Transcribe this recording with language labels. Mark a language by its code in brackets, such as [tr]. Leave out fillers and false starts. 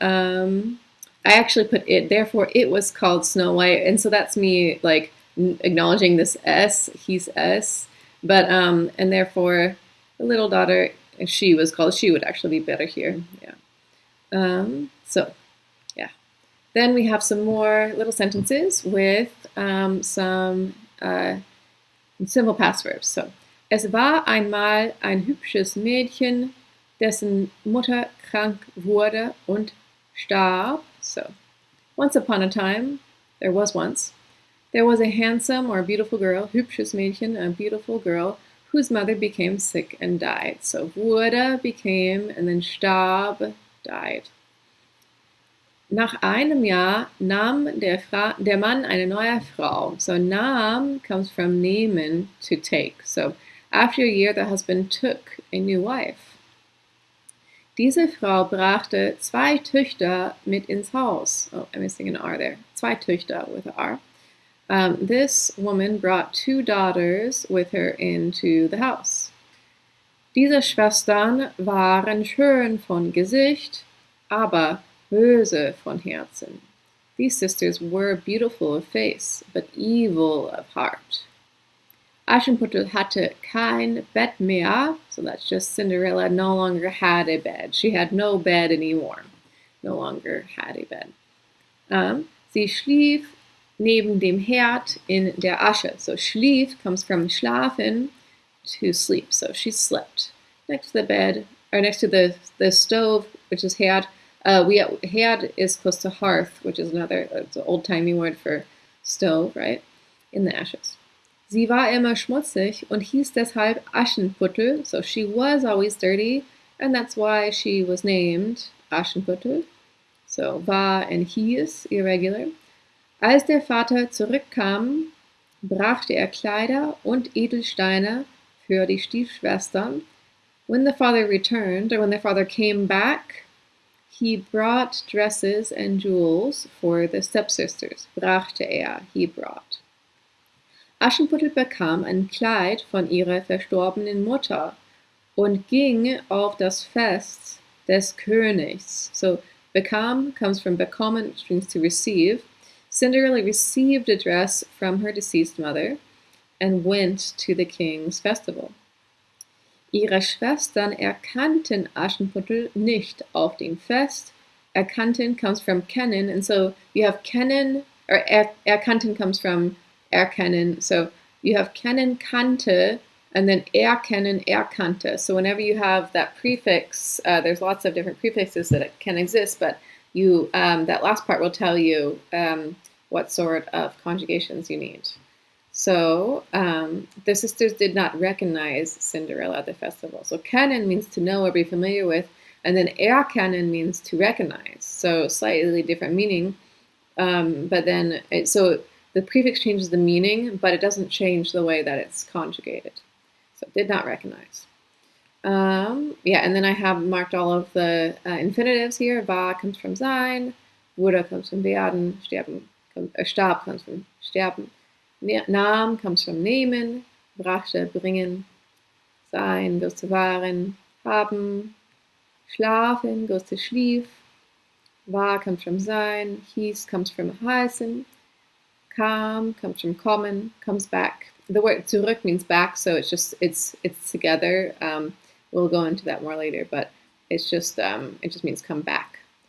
[en] I actually put it, therefore it was called Snow White, and so that's me like acknowledging this S, he's S, but and therefore the little daughter, if she was called, she would actually be better here, yeah. So, yeah. Then we have some more little sentences with some simple past verbs. [de] So, es war einmal ein hübsches Mädchen, dessen Mutter krank wurde und starb. [en] So, once upon a time, there was a handsome or beautiful girl, [de] hübsches Mädchen, [en] a beautiful girl, whose mother became sick and died. So, wurde, became, and then starb, died. [de] Nach einem Jahr nahm der Mann eine neue Frau. [en] So, nahm comes from nehmen, to take. So, after a year, the husband took a new wife. [de] Diese Frau brachte 2 Töchter mit ins Haus. [en] Oh, I'm missing an R there. 2 Töchter with an R. This woman brought 2 daughters with her into the house. [de] Diese Schwestern waren schön von Gesicht, aber böse von Herzen. [en] These sisters were beautiful of face, but evil of heart. [de] Aschenputtel hatte kein Bett mehr, [en] so that's just Cinderella no longer had a bed. She had no bed anymore. No longer had a bed. [de] Sie schlief neben dem Herd in der Asche. [en] So schlief comes from schlafen, to sleep. So she slept next to the bed, or next to the stove, which is Herd. Herd is close to hearth, which is it's an old-timey word for stove, right? In the ashes. [de] Sie war immer schmutzig und hieß deshalb Aschenputtel. [en] So she was always dirty, and that's why she was named Aschenputtel. So war and hieß irregular. [de] Als der Vater zurückkam, brachte er Kleider und Edelsteine für die Stiefschwestern. [en] When the father returned, or when the father came back, he brought dresses and jewels for the stepsisters. [de] Brachte er, [en] he brought. [de] Aschenputtel bekam ein Kleid von ihrer verstorbenen Mutter und ging auf das Fest des Königs. [en] So, bekam comes from bekommen, which means to receive. Cinderella received a dress from her deceased mother and went to the king's festival. [de] Ihre Schwestern erkannten Aschenputtel nicht auf dem Fest. [en] Erkannten comes from kennen, and so you have kennen, or erkannten comes from erkennen. So you have kennen, kannte, and then erkennen, erkannte. So whenever you have that prefix, there's lots of different prefixes that can exist, but you that last part will tell you what sort of conjugations you need. So the sisters did not recognize Cinderella at the festival. So kennen means to know or be familiar with, and then erkennen means to recognize. So slightly different meaning, but then so the prefix changes the meaning, but it doesn't change the way that it's conjugated. So did not recognize. Yeah, and then I have marked all of the infinitives here. War comes from sein, wurde comes from werden, starb comes from sterben, nahm comes from nehmen, brachte, bringen, sein goes to waren, haben, schlafen goes to schlief, War comes from sein. Hieß comes from heißen. Kam comes from kommen, comes back. The word zurück means back, so it's together. We'll go into that more later, but it just means come back.